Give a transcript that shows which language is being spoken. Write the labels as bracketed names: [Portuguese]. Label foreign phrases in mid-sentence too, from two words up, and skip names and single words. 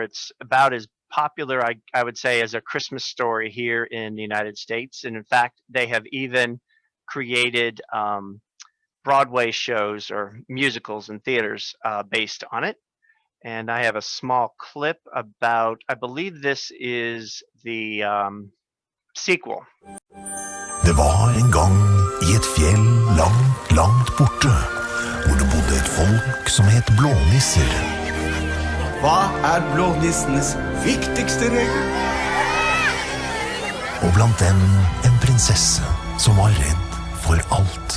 [English] It's about as popular, I would say, as A Christmas Story here in the United States. And in fact, they have even created Broadway shows or musicals in theaters based on it. And I have a small clip about, I believe this is the sequel. [Norwegian] Det var en gang I et fjell langt, langt borte, hvor det bodde et folk som het blånisser. Hva blånissenes viktigste regel? Og blant dem en prinsesse som var redd for alt.